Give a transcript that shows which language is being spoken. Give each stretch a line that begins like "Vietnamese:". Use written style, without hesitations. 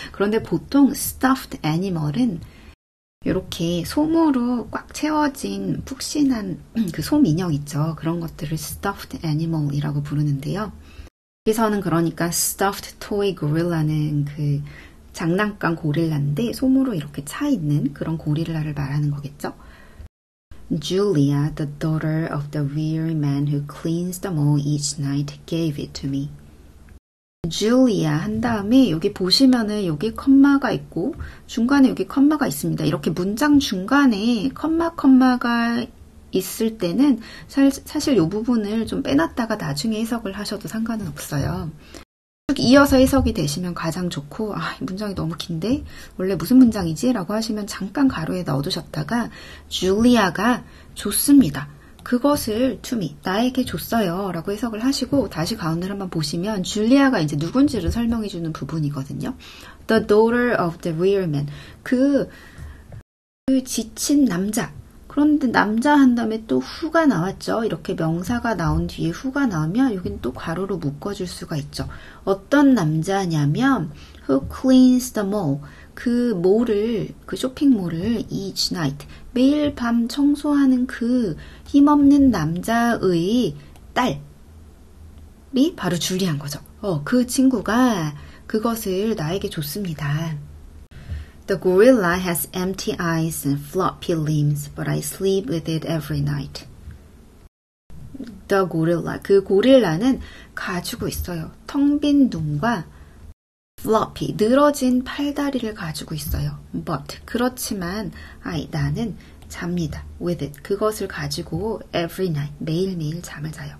Korean: 그런데 보통 stuffed animal은 이렇게 솜으로 꽉 채워진 푹신한 그 솜인형 있죠. 그런 것들을 stuffed animal이라고 부르는데요. 여기서는 그러니까 stuffed toy gorilla는 그 장난감 고릴라인데 솜으로 이렇게 차 있는 그런 고릴라를 말하는 거겠죠.
English: Julia, the daughter of the weary man who cleans the mall each night, gave it to me.
Korean: Julia 한 다음에 여기 보시면은 여기 컴마가 있고 중간에 여기 컴마가 있습니다. 이렇게 문장 중간에 컴마가 있을 때는 사실 이 부분을 좀 빼놨다가 나중에 해석을 하셔도 상관은 없어요. 쭉 이어서 해석이 되시면 가장 좋고 이 문장이 너무 긴데 원래 무슨 문장이지? 라고 하시면 잠깐 가로에 넣어두셨다가 줄리아가 줬습니다. 그것을
English: to me,
Korean: 나에게 줬어요 라고 해석을 하시고 다시 가운데를 한번 보시면 줄리아가 이제 누군지를 설명해주는 부분이거든요.
English: The daughter of the weary man,
Korean: 그 지친 남자. 그런데 남자 한 다음에 또 who가 나왔죠. 이렇게 명사가 나온 뒤에 who가 나오면 여기는 또 괄호로 묶어줄 수가 있죠. 어떤 남자냐면
English: who cleans the mall,
Korean: 그 쇼핑몰을
English: each night,
Korean: 매일 밤 청소하는 그 힘없는 남자의 딸이 바로 줄리아인 거죠. 그 친구가 그것을 나에게 줬습니다.
English: The gorilla has empty eyes and floppy limbs, but I sleep with it every night. The gorilla,
Korean: 그 고릴라는 가지고 있어요. 텅 빈 눈과 floppy, 늘어진 팔다리를 가지고 있어요. But, 그렇지만 나는 잡니다.
English: With it,
Korean: 그것을 가지고
English: every night,
Korean: 매일매일 잠을 자요.